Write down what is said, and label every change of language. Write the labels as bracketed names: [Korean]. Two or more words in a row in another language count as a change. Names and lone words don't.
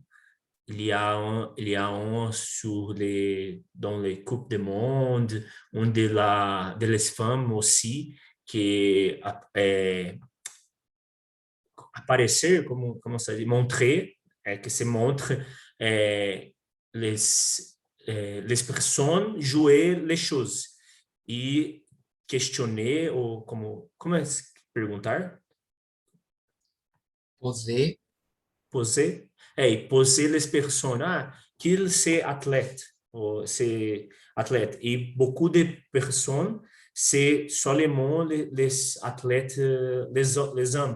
[French] Il y a un dans les Coupes du Monde, un de les femmes aussi, qui est apparaître, comment ça dit, montrer, que se montre les, les personnes jouer les choses. [Portuguese] Et questionar ou como é perguntar? [French] Poser. Poser? Poser les personnes qu'ils c'est athlète, ou c'est athlète. Et beaucoup de personnes, c'est seulement les athlètes, les hommes.